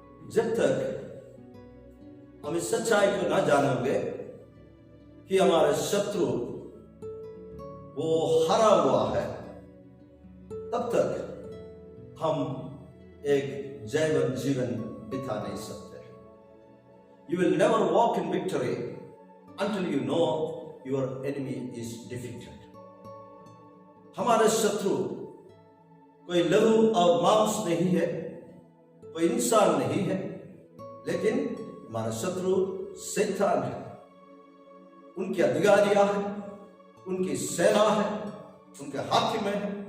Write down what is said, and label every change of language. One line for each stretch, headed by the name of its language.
Hindi: जब तक हम इस सच्चाई को ना जानोगे कि हमारे शत्रु वो हरा हुआ है, तब तक हम एक जैवन जीवन बिता नहीं सकते।
English: You will never walk in victory until you know your enemy is defeated.
Hindi: हमारे शत्रु कोई लहू और मांस नहीं है, कोई इंसान नहीं है, लेकिन हमारा शत्रु शैतान है। उनकी अधिकारियां हैं, उनकी सेना है, उनके हाकिम है।